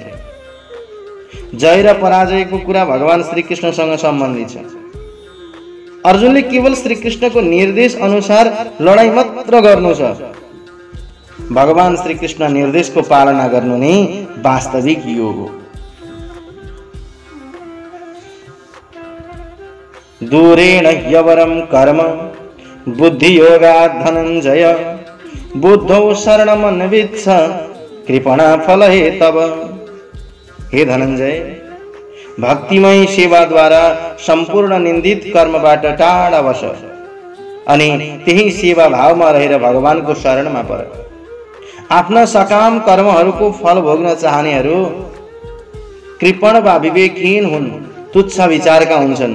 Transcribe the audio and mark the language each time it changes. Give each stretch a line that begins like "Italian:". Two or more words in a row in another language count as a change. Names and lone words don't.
Nepali: जय र पराजयको कुरा भगवान श्रीकृष्णसँग सम्बन्धित छ। अर्जुनले केवल श्रीकृष्णको निर्देश अनुसार लडाईँ मात्र गर्नु छ। भगवान श्रीकृष्ण निर्देशको पालना गर्नु नै वास्तविक योग हो।
Sanskrit: दूरेण ह्यवरं कर्म बुद्धियोगात् धनञ्जय बुद्धौ शरणमन्विच्छ कृपणा फलहेतव। हे धनञ्जय,
Nepali: भक्तिमय सेवाद्वारा सम्पूर्ण निन्दित कर्मबाट टाढा बस अनि त्यही सेवा भावमा रहेर भगवानको शरणमा पर। आफ्ना सकाम कर्महरूको फल भोग्न चाहनेहरू कृपण वा विवेकहीन हुन्, तुच्छ विचारका हुन्छन्।